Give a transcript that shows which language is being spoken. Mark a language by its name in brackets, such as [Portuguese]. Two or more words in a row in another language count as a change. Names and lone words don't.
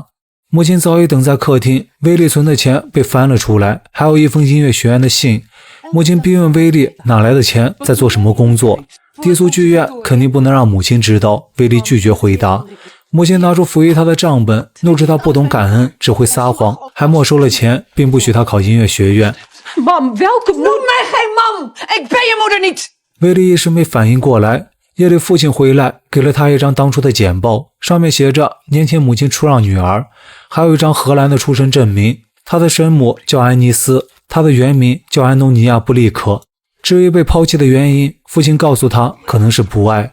[Chinese] 母亲早已等在客厅，威力存的钱被翻了出来，还有一封音乐学院的信。母亲逼问威力哪来的钱，在做什么工作。低俗剧院肯定不能让母亲知道，威力拒绝回答。母亲拿出抚育他的账本，怒斥他不懂感恩，只会撒谎，还没收了钱，并不许他考音乐学院。 [Dutch] Mam, welkom. Noem mij geen mam. Ik ben je moeder niet. [Chinese] 威力一时没反应过来，夜里父亲回来，给了他一张当初的简报，上面写着年前母亲出让女儿，还有一张荷兰的出生证明。他的生母叫安妮斯，他的原名叫安东尼亚·布利克。至于被抛弃的原因，父亲告诉他可能是不爱。